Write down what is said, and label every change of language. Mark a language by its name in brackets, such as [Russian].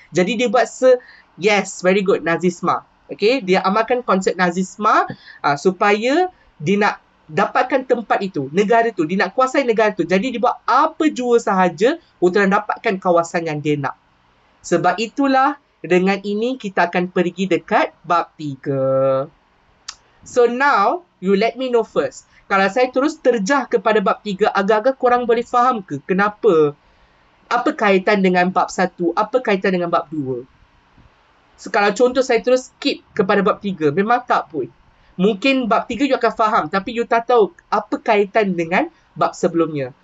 [Malay] Jadi dia buat [English] yes, very good, [Malay] Nazisme. Okay, dia amalkan konsep Nazisme supaya dia nak dapatkan tempat itu, negara tu. Dia nak kuasai negara tu. Jadi dia buat apa jua sahaja untuk dapatkan kawasan yang dia nak. Sebab itulah dengan ini kita akan pergi dekat bab 3. [English] So now, you let me know first. [Malay] Kalau saya terus terjah kepada bab 3, agak-agak korang boleh faham ke kenapa? Apa kaitan dengan bab 1? Apa kaitan dengan bab 2? So, kalau contoh saya terus skip kepada bab 3, memang tak pun. Mungkin bab 3 you akan faham, tapi you tak tahu apa kaitan dengan bab sebelumnya.